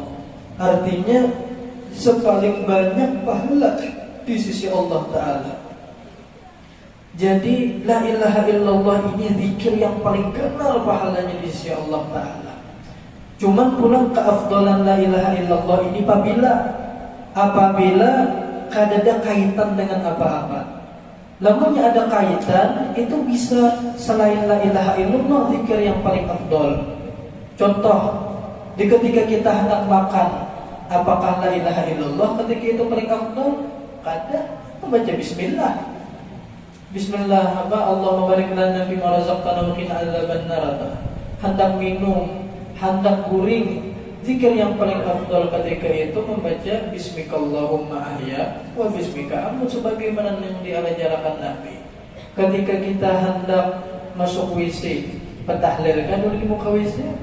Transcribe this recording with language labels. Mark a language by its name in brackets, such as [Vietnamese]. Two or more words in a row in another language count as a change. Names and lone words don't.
[Indonesian] Artinya sepaling banyak pahala di sisi Allah Ta'ala. Jadi [Arabic] la ilaha illallah [Indonesian] ini zikir yang paling kenal pahalanya di sisi Allah Ta'ala. Cuman pulang keafdalan [Arabic] la ilaha illallah [Indonesian] ini apabila ada kaitan dengan apa-apa. Namun ada kaitan, itu bisa selain [Arabic] la ilaha illallah [Indonesian] zikir yang paling afdal. Contoh, ketika kita hendak makan, apakah [Arabic] la ilaha illallah [Indonesian] ketika itu paling afdal? Kada, membaca bismillah. Bismillah apa? [Arabic] Allahumma barik lana fima razaqtana wa qina adzabannar. [Indonesian] Hendak minum, hendak guring, Zikir yang paling afdal ketika itu membaca [Arabic] Bismikallahumma ahya wa bismika amut, [Indonesian] sebagaimana yang diajarkan Nabi. Ketika kita hendak masuk WC, petahlil kan dulu di muka WC.